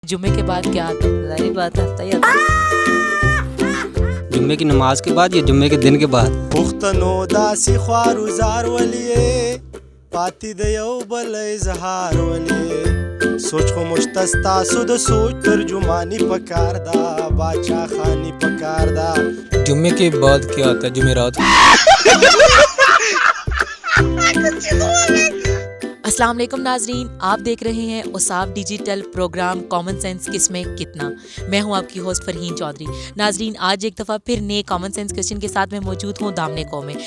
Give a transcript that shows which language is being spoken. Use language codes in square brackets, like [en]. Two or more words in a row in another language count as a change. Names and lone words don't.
[ur] جمعے کے بعد کیا آتا ہے? ظاہر بات ہے، ہفتہ ہی آتا ہے. جمعے کی نماز کے بعد یا جمعے کے دن کے بعد? [ps] پښتنو داسې خوارو ولې پاتې د یو بل اظهار ولې سوچ خو مشته ستاسو د سوچ ترجمانی پکار دا باچا خانی پکار دا [ur] جمعے کے بعد کیا آتا ہے? जुमेरात। السلام علیکم ناظرین، آپ دیکھ رہے ہیں اوصاف ڈیجیٹل پروگرام کامن سینس کس میں کتنا. میں ہوں آپ کی ہوسٹ فرحین چودھری۔ ناظرین، آج ایک دفعہ پھر نئے [en] common sense question [ur] کے ساتھ میں موجود ہوں دامنے کو میں.